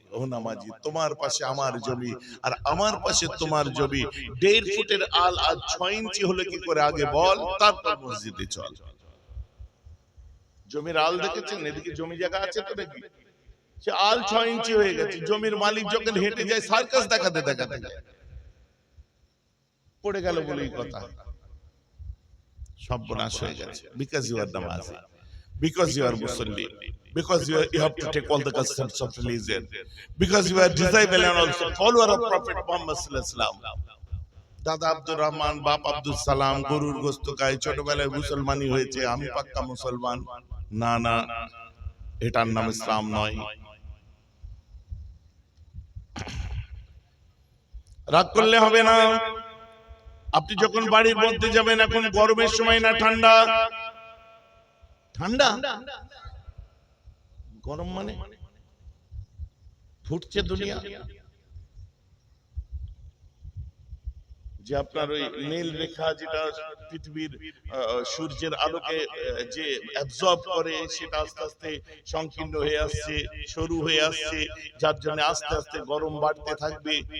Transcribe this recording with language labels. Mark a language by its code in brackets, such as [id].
[bn] ও নামাজি, তোমার পাশে আমার জমি, আর আমার পাশে তোমার জমি, 1.5 ফুটের আল আর 6 ইঞ্চি হলে কি করে, আগে বল, তারপর মসজিদে চল। জমির আল দেখেছেন? এদিকে জমি জায়গা আছে তো নাকি, সে আল 6 ইঞ্চি হয়ে গেছে, জমির মালিক যখন হেঁটে যায় সার্কাস দেখাতে দেখাতে যায়, পড়ে গেল বলেই কথা, সর্বনাশ হয়ে গেছে। [en] Because you are নামাজি, because you are Muslim, because you have to take all the customs of religion, because you are disciple and also follower of Prophet Muhammad sallallahu alaihi wasallam. [bn] দাদা আব্দুর রহমান, বাপ আব্দুল সালাম গরুর গোশত খায়, ছোটবেলায় মুসলমানি হয়েছে, আমি পাক্কা মুসলমান। না না, এটার নাম ইসলাম নয়। রাগ করলে হবে না। আপনি যখন বাড়ির মধ্যে যাবেন, এখন গরমের সময় না ঠান্ডা, ঠান্ডা গরম মানে ফুটছে দুনিয়া, যে আপনার ওই নীল রেখা যেটা পৃথিবীর সূর্যের আলোকে যে অ্যাবজর্ব করে, সেটা আস্তে আস্তে সংকীর্ণ হয়ে আসছে, সরু হয়ে আসছে, যার জন্য আস্তে আস্তে গরম বাড়তে থাকবে।